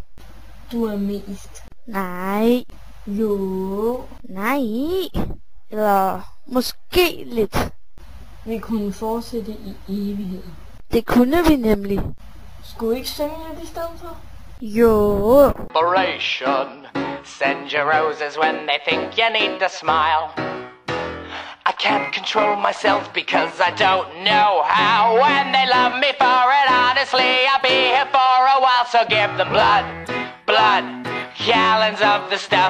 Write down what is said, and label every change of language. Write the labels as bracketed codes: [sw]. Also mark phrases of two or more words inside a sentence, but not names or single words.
[da] Du er mest. Nej. Jo. Nej. Eller måske lidt. Vi kunne fortsætte i evighed. Det kunne vi nemlig. Skulle vi ikke synge lidt i stedet for? Jo. Operation. [en] Send your roses when they think you need to smile. I can't control myself because I don't know how. When they love me for it, honestly, I'll be here for a while. So give them blood, blood, gallons of the stuff.